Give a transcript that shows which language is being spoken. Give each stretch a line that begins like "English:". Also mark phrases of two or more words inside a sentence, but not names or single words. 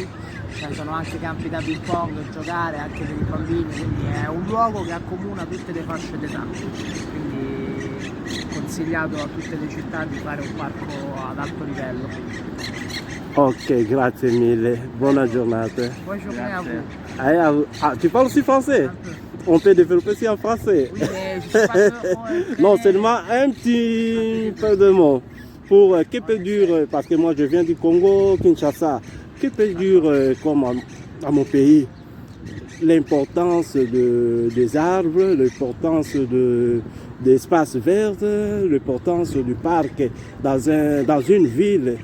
Italian: Ci sono anche campi da ping pong, giocare anche per i bambini, quindi è un luogo che accomuna tutte le fasce d'età. Quindi consigliato a tutte le città di fare un parco ad alto livello. Ok, grazie mille, buona giornata.
French: Bonne journée à vous. Tu parles aussi français? On peut développer aussi en français? Oui, mais je sais pas Non, seulement un petit peu de mots. Pour que peut dire, parce que moi je viens du Congo, Kinshasa, que peut dire comme à mon pays l'importance des arbres, l'importance des espaces verts, l'importance du parc dans une ville.